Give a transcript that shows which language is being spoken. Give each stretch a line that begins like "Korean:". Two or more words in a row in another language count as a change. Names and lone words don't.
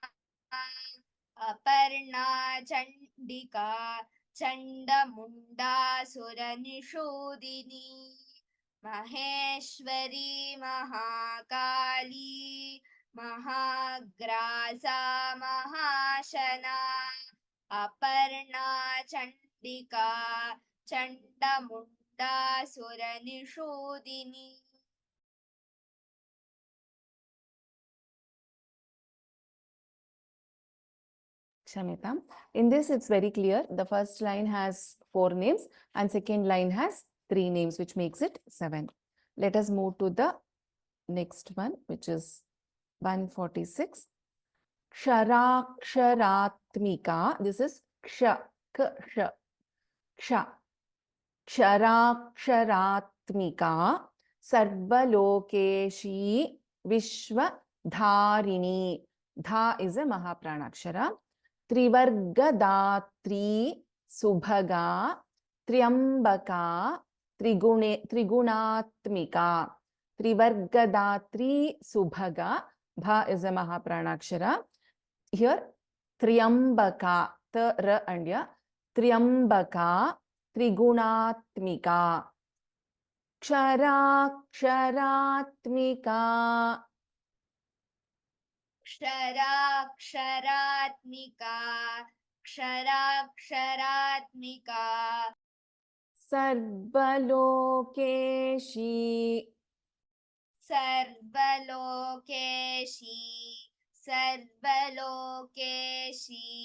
Sanskrit: अपर्णा चण्डिका चण्डमुण्डासुरनिषूदिनी महेश्वरी महाकाली महाग्रासा महाशना अपर्णा चण्डिका चण्डमुण्डासुरनिषूदिनी Kshamita.
English: In this, it's very clear. The first line has 4 names and second line has 3 names, which makes it 7. Let us move to the next one, which is 146. Ksharaksharatmika. This is ksha, ksha, ksha.
Sanskrit: Ksharaksharatmika. सर्वलोकेशी विश्वधारिणी.
English: Dha is a Mahapranaksara.
Sanskrit: त्रिवर्गदात्री सुभगा त्र्यम्बका त्रिगुणात्मिका. त्रिवर्गदात्री सुभगा.
English: Bha is a Mahapranaksara. Here Triambaka, the ra and ya.
Sanskrit: त्र्यम्बका त्रिगुणात्मिका. Ksharatmika. क्षराक्षरात्मिका क्षराक्षरात्मिका सर्वलोकेशी सर्वलोकेशी सर्वलोकेशी